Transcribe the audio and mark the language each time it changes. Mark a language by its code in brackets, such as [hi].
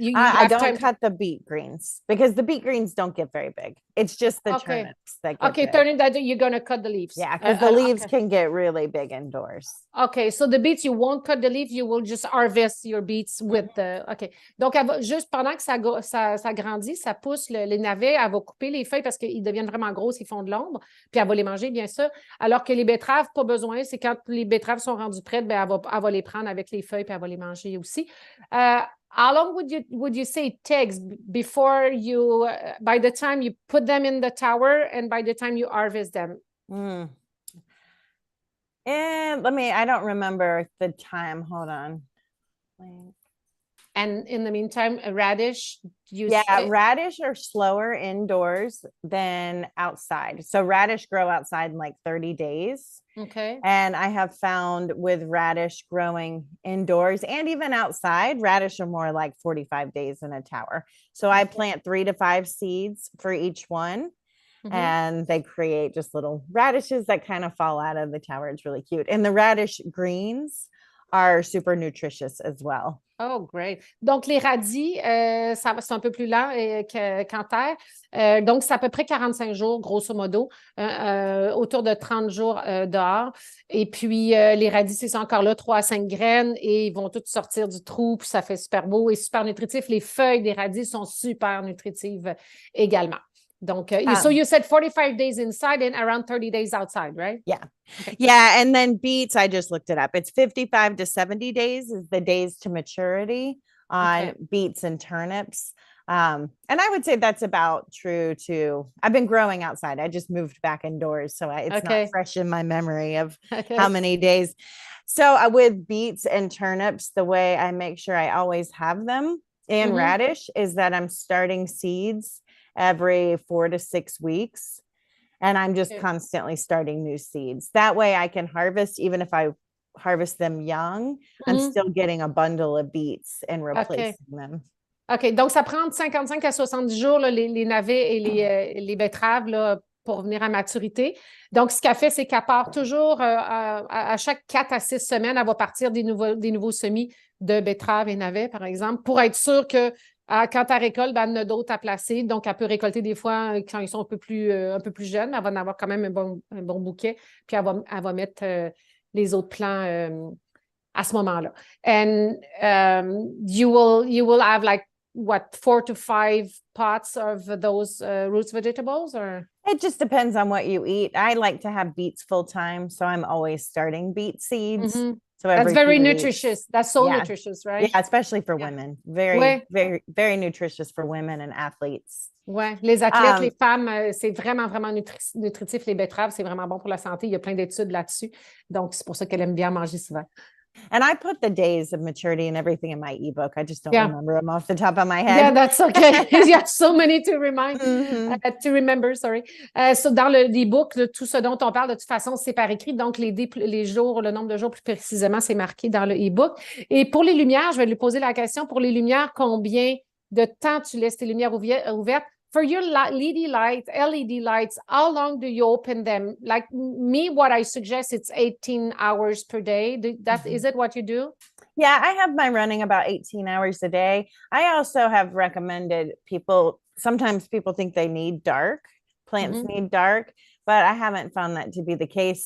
[en] I don't cut the beet greens because the beet greens don't get very big. It's just the Okay. turnips that get Okay, big. turning that you're gonna cut the leaves. Yeah, because the leaves Okay. can get really big indoors. OK, so the beets, you won't cut the leaf, you will just harvest your beets with the... OK. [fr] Donc, juste pendant que ça grandit, ça pousse les navets, elle va couper les feuilles parce qu'ils deviennent vraiment grosses, ils font de l'ombre, puis elle va les manger, bien sûr. Alors que les betteraves, pas besoin, c'est quand les betteraves sont rendues prêtes, ben, elle va les prendre avec les feuilles, puis elle va les manger aussi. [en] How long would you say it takes before you, by the time you put them in the tower and by the time you harvest them? And I don't remember the time. Hold on. And in the meantime, a radish, radish are slower indoors than outside. So radish grow outside in like 30 days. Okay. And I have found with radish growing indoors and even outside, radish are more like 45 days in a tower. So I plant 3 to 5 seeds for each one. And they create just little radishes that kind of fall out of the tower. It's really cute. And the radish greens are super nutritious as well. Oh, great. [fr] Donc, les radis, c'est un peu plus lent qu'en terre. Donc, c'est à peu près 45 jours, grosso modo, autour de 30 jours dehors. Et puis, les radis, c'est encore là, 3 à 5 graines et ils vont tous sortir du trou, puis ça fait super beau et super nutritif. Les feuilles des radis sont super nutritives également. [en] Donc, so you said 45 days inside and around 30 days outside, right? Yeah. Okay. Yeah. And then beets, I just looked it up. It's 55 to 70 days is the days to maturity on beets and turnips. And I would say that's about true to, I've been growing outside. I just moved back indoors. So it's not fresh in my memory of how many days. So with beets and turnips, the way I make sure I always have them and radish is that I'm starting seeds every 4 to 6 weeks. And I'm just constantly starting new seeds. That way I can harvest, even if I harvest them young, I'm still getting a bundle of beets and replacing them. OK. [fr] Donc, ça prend de 55 à 70 jours, là, les navets et les betteraves là, pour venir à maturité. Donc, ce qu'elle fait, c'est qu'elle part toujours à chaque 4 à 6 semaines, elle va partir des nouveaux semis de betteraves et navets, par exemple, pour être sûre que quand elle récolte, ben, elle en a d'autres à placer. Donc, elle peut récolter des fois quand ils sont un peu plus jeunes, mais elle va en avoir quand même un bon bouquet. Puis, elle va mettre les autres plants à ce moment-là. [en] And you will have like, what, 4 to 5 pots of those roots vegetables? Or it just depends on what you eat. I like to have beets full time, so I'm always starting beet seeds. So that's very nutritious. That's so nutritious, right? Yeah, especially for women. Very, very, very nutritious for women and athletes. [fr] Ouais, les athlètes, les femmes, c'est vraiment, vraiment nutritif. Les betteraves, c'est vraiment bon pour la santé. Il y a plein d'études là-dessus. Donc, c'est pour ça qu'elle aime bien manger souvent. [en] And I put the days of maturity and everything in my ebook. I just don't remember them off the top of my head. Yeah, that's okay. You have so many to remember, sorry. [fr] So dans l'ebook, tout ce dont on parle, de toute façon, c'est par écrit. Donc, les jours, le nombre de jours plus précisément, c'est marqué dans le ebook. Et pour les lumières, je vais lui poser la question. Pour les lumières, combien de temps tu laisses tes lumières ouvertes? [en] For your LED lights, how long do you open them? Like me, what I suggest, it's 18 hours per day. Is it what you do? Yeah, I have mine running about 18 hours a day. I also have recommended sometimes people think they need dark, plants need dark, but I haven't found that to be the case.